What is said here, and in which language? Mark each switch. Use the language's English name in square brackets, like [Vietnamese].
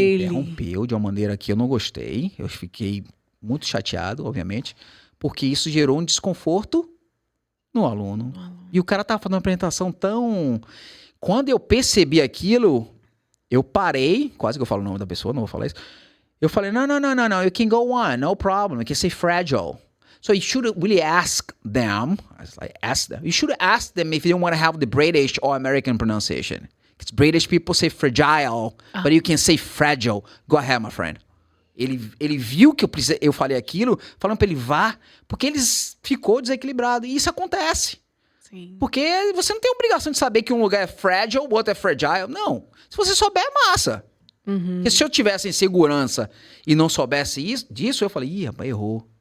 [Portuguese] Ele interrompeu de uma maneira que eu não gostei. Eu fiquei muito chateado, obviamente, porque isso gerou um desconforto no aluno. E o cara tava fazendo uma apresentação tão... Quando eu percebi aquilo, eu parei, quase que eu falo o nome da pessoa, não vou falar isso. Eu falei, [English] no, you can go on, no problem, you can say fragile. So you should really ask them, you should ask them if you don't want to have the British or American pronunciation. Because British people say fragile, but you can say fragile. Go ahead, my friend. [Portuguese] Ele viu que eu falei aquilo, falando pra ele vá, porque ele ficou desequilibrado. E isso acontece. Sim. Porque você não tem obrigação de saber que um lugar é fragile, o outro é fragile. Não. Se você souber, é massa. Porque se eu tivesse insegurança e não soubesse disso, eu falei, ih, rapaz, errou.